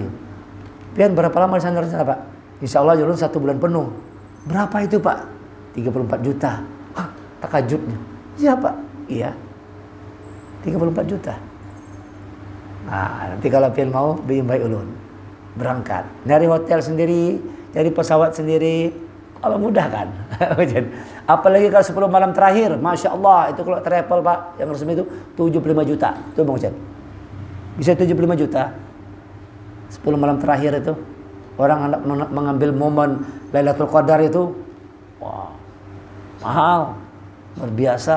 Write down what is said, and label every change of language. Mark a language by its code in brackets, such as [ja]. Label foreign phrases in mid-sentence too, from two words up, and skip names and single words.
[bjn] Pian berapa lama di sana Pak? Insyaallah ulun 1 bulan penuh. Berapa itu Pak? 34 juta. Takajubnya. Iya Pak. Iya. 34 juta. Nah, nanti kalau pian mau bimbing ulun. Berangkat. Dari hotel sendiri, dari pesawat sendiri. Allah mudahkan. Apalagi kalau 10 malam terakhir. Masya Allah. Itu kalau travel Pak. Yang resmi itu 75 juta. Itu Bang Ocen. Bisa 75 juta 10 malam terakhir itu. Orang hendak mengambil momen Lailatul Qadar itu, wah, mahal, luar biasa.